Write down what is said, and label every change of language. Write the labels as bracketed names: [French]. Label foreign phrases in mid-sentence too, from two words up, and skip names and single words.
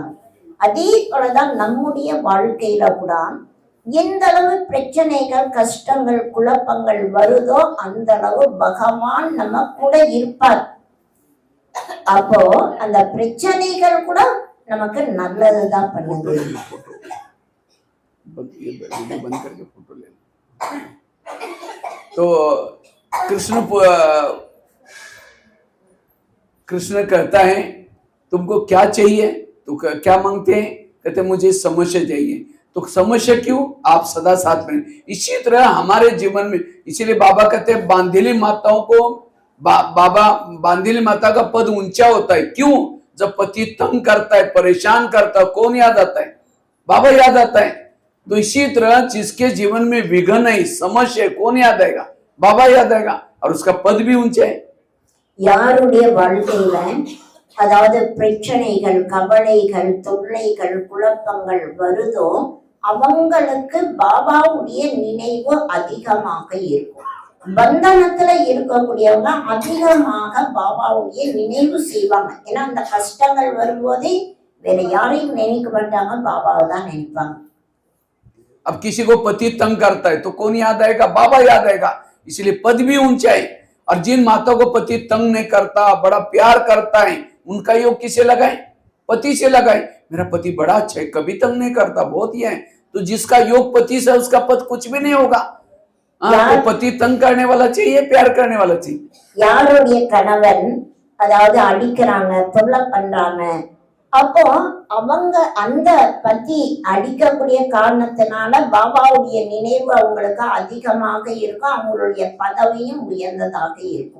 [Tamil] அதே போலதான் நம்முடைய வாழ்க்கையில கூட எந்த அளவு பிரச்சனைகள், கஷ்டங்கள், குழப்பங்கள் வருதோ அந்த அளவு பகவான் நம்ம கூட இருப்பார். அப்போ அந்த பிரச்சனைகள் கூட நமக்கு நல்லதுதான் பண்ணுது. [Hindi] तो कृष्ण कहता है तुमको क्या चाहिए, तो क्या मांगते हैं, कहते मुझे समस्या चाहिए। तो समस्या क्यों, आप सदा साथ में। इसी तरह हमारे जीवन में, इसीलिए बाबा कहते हैं बांधेली माताओं को बाबा बांधेली माता का पद ऊंचा होता है। क्यों, जब पति तंग करता है, परेशान करता है, कौन याद आता है, बाबा याद आता है। तो इसी तरह जिसके जीवन में विघ्न है, समस्या है, कौन याद आएगा, बाबा याद आएगा, और उसका पद भी ऊंचा है। [Tamil] யாருடைய வாழ்க்கையில அதாவது பிரச்சனைகள், கவலைகள், தொல்லைகள், குழப்பங்கள் வருதோ அவங்களுக்கு பாபாவுடைய நினைவு அதிகமாக இருக்கும். பந்தனத்துல இருக்கக்கூடியவங்க அதிகமாக பாபாவுடைய நினைவு செய்வாங்க. ஏன்னா அந்த கஷ்டங்கள் வரும்போது வேற யாரையும் நினைக்க மாட்டாங்க, பாபாவை தான் நினைப்பாங்க. [Hindi] अब किसी को पति तंग करता है तो कौन याद आएगा? बाबा याद आएगा। इसलिए पद भी ऊंचाई। और जिन माताओं को पति तंग नहीं करता, बड़ा प्यार करता है, उनका योग किसे लगाए? पति से लगाए। मेरा पति बड़ा अच्छा है, कभी तंग नहीं करता, बहुत ही है। तो जिसका योग पति से, उसका पद कुछ भी नहीं होगा। तो पति तंग करने वाला चाहिए, प्यार करने वाला चाहिए। [Tamil] யாருடைய கணவன் அதாவது அடிக்கிறாங்க, தொல்லை பண்றாங்க, அப்போ அவங்க அந்த பத்தி அடிக்கக்கூடிய காரணத்தினால பாபாவுடைய நினைவு அவங்களுக்கு அதிகமாக இருக்கும், அவங்களுடைய பதவியும் உயர்ந்ததாக இருக்கும்.